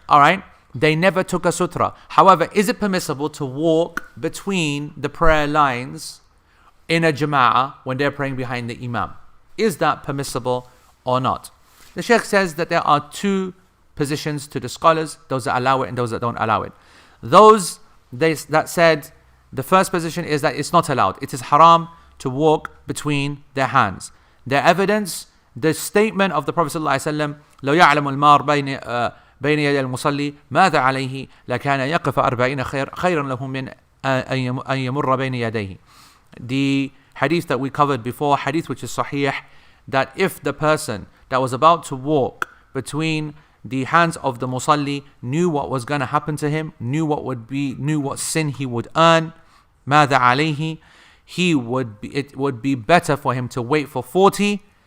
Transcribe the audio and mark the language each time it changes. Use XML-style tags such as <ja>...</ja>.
<en>All right, they never took a sutra. However, is it permissible to walk between the prayer lines in a jama'ah when they're praying behind the imam? Is that permissible or not? The Shaykh says that there are two positions to the scholars, those that allow it and those that don't allow it. Those that said the first position is that it's not allowed. It is haram to walk between their hands. Their evidence, the statement of the Prophet ﷺ,</en> <ar>لو يعلم المار بين يدي المصلي ماذا عليه لكان يقف 40 خيرا له من أن يمر بين يديه.</ar> <en>The hadith that we covered before, hadith which is sahih, that if the person that was about to walk between the hands of the musalli knew what was going to happen to him, knew what sin he would earn,</en> <ar>ماذا عليه,</ar> <en>it would be better for him to wait for 40</en>